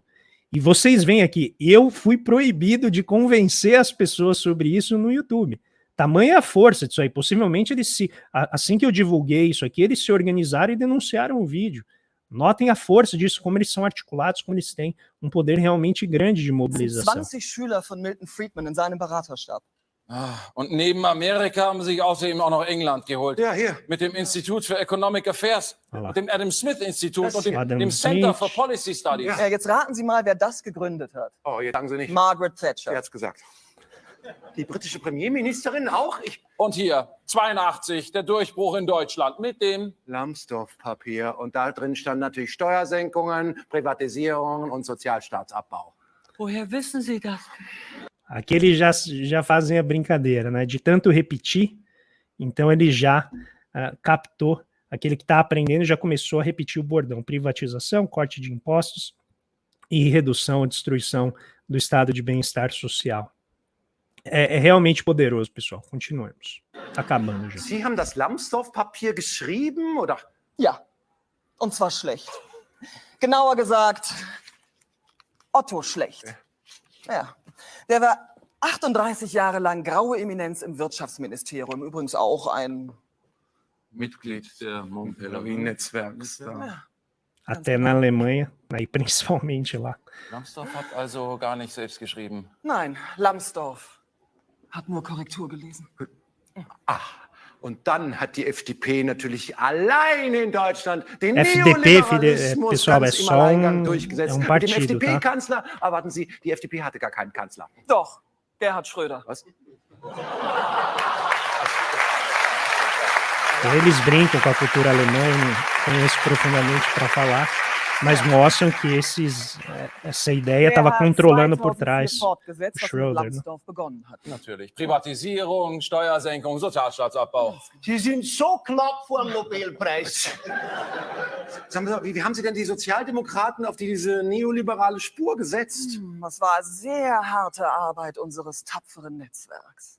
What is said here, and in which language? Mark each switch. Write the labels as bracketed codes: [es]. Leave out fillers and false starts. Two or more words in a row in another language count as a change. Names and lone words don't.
[pt] E vocês veem aqui, eu fui proibido de convencer as pessoas sobre isso no YouTube. Tamanha a força disso aí. Possivelmente eles assim que eu divulguei isso aqui, eles se organizaram e denunciaram o vídeo. Notem a força disso, como eles são articulados, como eles têm um poder realmente grande de mobilização. [de] 20 Schüler von Milton Friedman in seinem Beraterstab. Und neben Amerika haben sie sich außerdem auch noch England geholt. Ja, hier. Mit dem Institute for Economic Affairs, Voilà. und dem Adam Smith Institut und Adam dem Center for Smith. Policy Studies. Ja. Ja, jetzt raten Sie mal, wer das gegründet hat. Oh, jetzt sagen Sie nicht. Margaret Thatcher. Wer hat's gesagt? Die britische Premierministerin auch? Und hier, 82, der Durchbruch in Deutschland mit dem Lambsdorff-Papier. Und da drin stand natürlich Steuersenkungen, Privatisierung und Sozialstaatsabbau. Woher wissen Sie das? [pt] Aqui eles já fazem a brincadeira, né? De tanto repetir, então ele já captou, aquele que está aprendendo já começou a repetir o bordão: privatização, corte de impostos e redução ou destruição do estado de bem-estar social. É realmente poderoso, pessoal. Continuemos. Tá acabando já. [de] Sie haben das Lambsdorff-Papier geschrieben, oder? Ja, und zwar schlecht. Genauer gesagt, Otto Schlecht. Ja, der war 38 Jahre lang graue Eminenz im Wirtschaftsministerium, übrigens auch ein Mitglied der Netzwerks. [pt] Até na Alemanha, aí principalmente lá. [de] Lambsdorff hat also gar nicht selbst geschrieben. Nein, Lambsdorff hat nur Korrektur gelesen. Und dann hat die FDP natürlich allein in Deutschland den [pt] FDP, [de] Neoliberalismus [pt] pessoal, [de] ganz [pt] é [de] im [pt] só [de] Alleingang durchgesetzt. [pt] um [de] Mit dem [pt] partido, tá? [de] FDP-Kanzler, aber warten Sie, die FDP hatte gar keinen Kanzler. Doch, Gerhard Schröder. Was? [pt] Eles brincam com a cultura alemã, eu não conheço profundamente para falar, mas mostram que essa ideia estava controlando por trás [de] fortgesetzt, was mit [pt] Schroeder. Ne? [de] Lambsdorff begonnen hat. Natürlich. Privatisierung, Steuersenkung, Sozialstaatsabbau. Sie sind so knapp vor dem Nobelpreis. Sagen Sie mal, wie haben Sie denn die Sozialdemokraten auf diese neoliberale Spur gesetzt? Das war sehr harte Arbeit unseres tapferen Netzwerks.